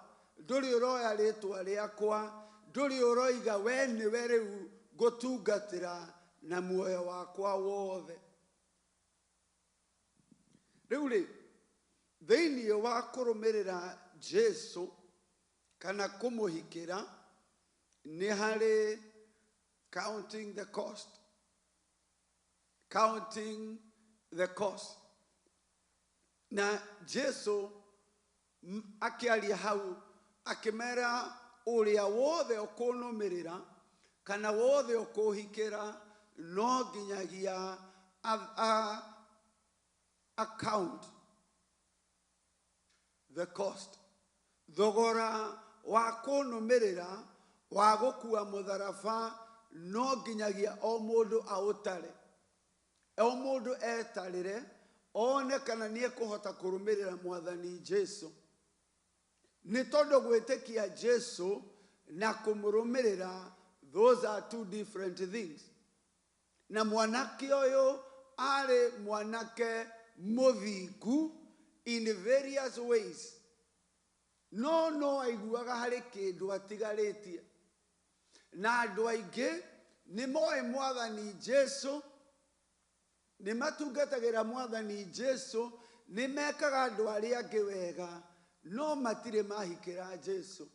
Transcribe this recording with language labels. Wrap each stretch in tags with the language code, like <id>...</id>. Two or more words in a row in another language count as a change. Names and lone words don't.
<ki>Ndũrĩ ũroya rĩtwa rĩakwa. Ndũrĩ ũroiga we nĩwe rĩu ngũtungatĩra na muoyo wakwa wothe. Rĩu rĩ, thĩinĩ wa kũrũmĩrĩra Jesu kana kũmũhikĩra nĩ harĩ</ki> <en>counting the cost. Counting the cost.</en> <ki>Na Jesu akĩaria hau akĩmera ũrĩa wothe ũkũnũmĩrĩra kana wothe ũkũhikĩra no nginyagia</ki> <en>account the cost.</en> <ki>Thogora wa kũnũmĩrĩra wa gũkua mũtharaba no nginyagia o mũndũ aũtare. O mũndũ etarĩre one kana nĩ ekũhota kũrũmĩrĩra Mwathani Jesu. Nĩ tondũ gwĩtĩkia Jesu na kũmũrũmĩrĩra,</ki> <en>those are two different things.</en> <ki>Na mwanake ũyũ arĩ mwanake mũthingu</ki> <en>in various ways.</en> <ki>No aiguaga harĩ kĩndũ atigarĩtie. Na andũ aingĩ nĩ moĩ Mwathani Jesu, nĩ matungatagĩra Mwathani Jesu, nĩ mekaga andũ arĩa angĩ wega, no matirĩ mahikĩra Jesu.</ki>